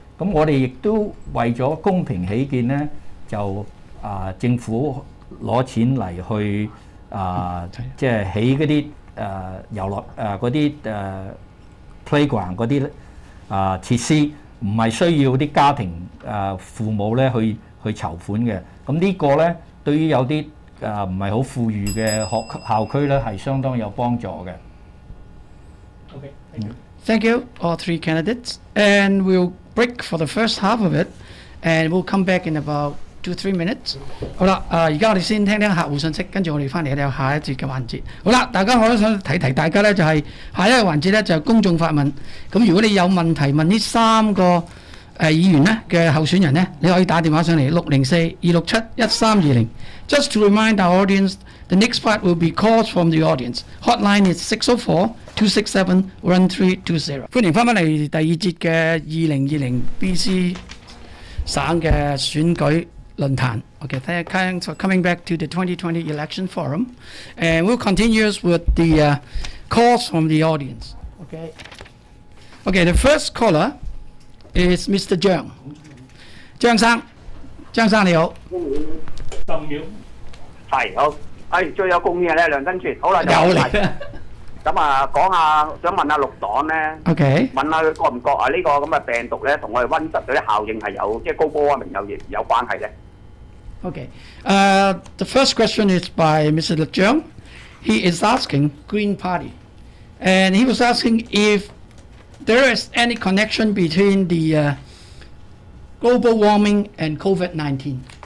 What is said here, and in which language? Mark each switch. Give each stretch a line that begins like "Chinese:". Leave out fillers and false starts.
Cantonese: 咁我哋亦都為咗公平起見咧，就政府攞錢嚟去即係起嗰啲遊樂嗰啲playground 嗰啲設施，唔係需要啲家庭父母咧去籌款嘅。咁呢個咧對於有啲唔係好富裕嘅校區咧係相當有幫助嘅。
English: Okay, thank you. Thank you, all three candidates. And we'll break for the first half of it, and we'll come back in about 2-3 minutes.
Cantonese: 好啦，而家我哋先聽聽客戶信息，跟住我哋翻嚟有下一節嘅環節。好啦，大家我都想提大家咧，就係下一個環節咧就係公眾發問。咁如果你有問題問呢3個議員咧嘅候選人咧，你可以打電話上嚟604-267-1320。
English: Just to remind our audience, the next part will be calls from the audience. Hotline is 604-267-1320。
Cantonese: 歡迎翻嚟第二節嘅2020 BC 省嘅選舉論壇。
English: Okay, thanks for coming back to the 2020 election forum, and we'll continue with the calls from the audience. Okay, the first caller is Mr.
Cantonese: Zhang. 張生你好。 10秒。係好，最有貢獻咧，梁真全。好啦，有嚟啦。咁啊，講下想問下綠黨咧，
English: Okay.
Cantonese: 問下佢覺唔覺啊？呢個咁嘅病毒咧，同我哋溫室嗰啲效應係有即係高波warming有關係咧？
English: Okay. The first question is by Mr. Zhang. He is asking Green Party, and he was asking if there is any connection between the global warming and COVID-19.